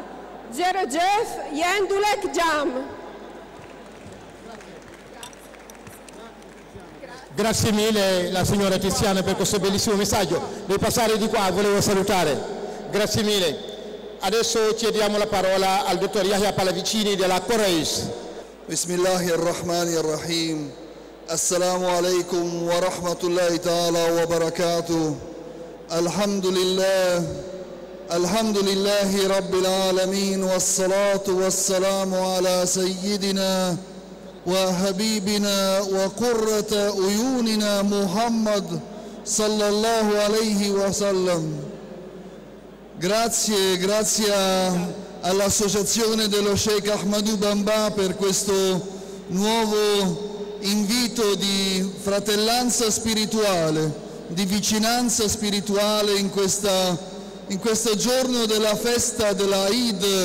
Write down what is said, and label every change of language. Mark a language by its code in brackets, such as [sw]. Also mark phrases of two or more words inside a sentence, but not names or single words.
[wo] Jerejef Yendulek Jam. [it] Grazie mille la signora Tiziana per questo bellissimo messaggio. Devo passare di qua, volevo salutare. Grazie mille. Adesso chiediamo la parola al dottor Yahya Palavicini della Coreis. [ar] بسم الله الرحمن الرحيم. السلام عليكم ورحمة الله تعالى وبركاته. الحمد لله رب العالمين والصلاة والسلام على سيدنا وحبيبنا وقرة عيوننا محمد صلى الله عليه وسلم. [it] Grazie all'associazione dello Sheikh Ahmadou Bamba per questo nuovo invito di fratellanza spirituale, di vicinanza spirituale in questo giorno della festa della Eid.